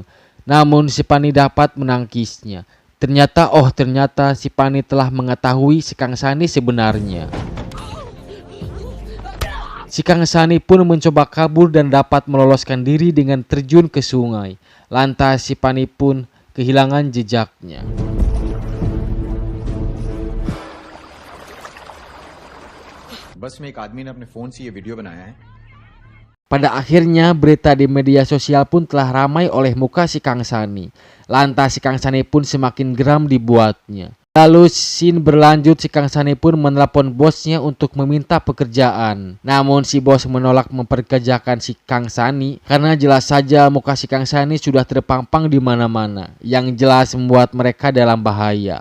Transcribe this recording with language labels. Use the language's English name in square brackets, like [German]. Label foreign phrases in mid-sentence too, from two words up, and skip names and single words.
[Indonesian] Namun si Pani dapat menangkisnya. Ternyata si Pani telah mengetahui si Kang Sani sebenarnya. Si Kang Sani pun mencoba kabur dan dapat meloloskan diri dengan terjun ke sungai. Lantas si Pani pun kehilangan jejaknya. [Hindi] बस में एक आदमी ने अपने फोन से ये वीडियो बनाया है। [Indonesian] Pada akhirnya berita di media sosial pun telah ramai oleh muka si Kang Sani. Lantas si Kang Sani pun semakin geram dibuatnya. Lalu scene berlanjut, si Kang Sani pun menelepon bosnya untuk meminta pekerjaan. Namun si bos menolak memperkerjakan si Kang Sani karena jelas saja muka si Kang Sani sudah terpampang di mana-mana, yang jelas membuat mereka dalam bahaya.